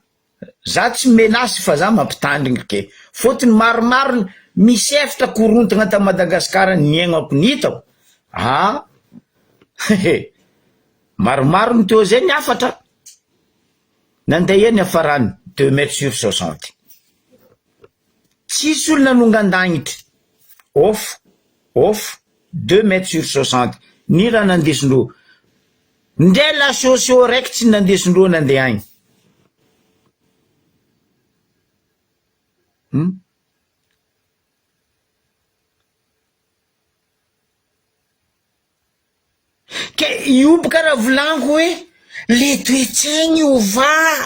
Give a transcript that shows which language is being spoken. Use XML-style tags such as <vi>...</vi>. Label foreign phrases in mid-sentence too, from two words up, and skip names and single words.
<mg>Za tsy menasy fa za mampitandrina ke fotony maromaro misy efitra korontagna ta Madagasikara niaignako nitako. Maromaro ny teo zay niafatra. Nandeha eny afarany</mg> <fr>2 mètres sur 60.</fr> <mg>Tsisy olona nongan-dagnitry.</mg> <fr>Off 2 mètres sur 60.</fr> <mg>Ny raha nandesindreo. Ndre la sosio raiky tsy nandesindreo nandeha agny. Ke ioboka raha volaniko hoe le toetsaigny ova.</mg>